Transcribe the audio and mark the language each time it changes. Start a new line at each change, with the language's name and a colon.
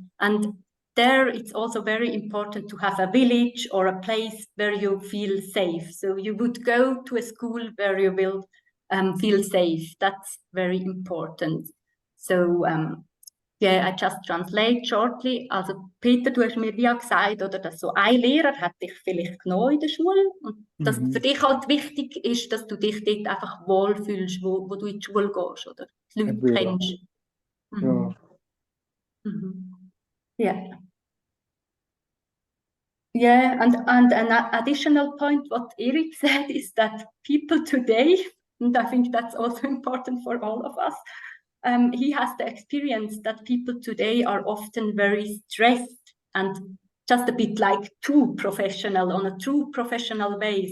English: And there it's also very important to have a village or a place where you feel safe. So you would go to a school where you will feel safe. That's very important. So I just translate shortly.
German: Also Peter, du hast mir wie gesagt, oder, dass so ein Lehrer hat dich vielleicht genommen in der Schule und dass für dich halt wichtig ist, dass du dich dort einfach wohlfühlst, wo du in die Schule gehst, oder die Leute kennst. Ja.
English: Yeah. Yeah, and an additional point, what Eric said, is that people today, and I think that's also important for all of us, he has the experience that people today are often very stressed and just a bit like too professional, on a true professional way.